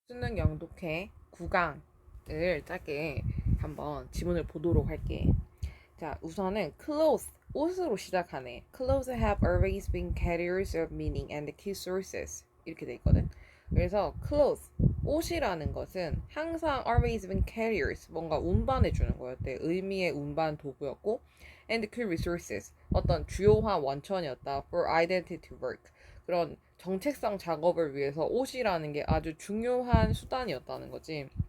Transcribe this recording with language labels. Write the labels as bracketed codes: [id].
[ko] 수능 영독회 9강을 짧게 한번 지문을 보도록 할게. 자, 우선은 clothes, 옷으로 시작하네. [en] Clothes have always been carriers of meaning and key sources. [ko] 이렇게 돼 있거든. 그래서 clothes, 옷이라는 것은 항상 [en] always been carriers, [ko] 뭔가 운반해 주는 거였대. 의미의 운반 도구였고, [en] and key resources, [ko] 어떤 주요한 원천이었다. [en] For identity work, [ko] 그런 정체성 작업을 위해서 옷이라는 게 아주 중요한 수단이었다는 거지.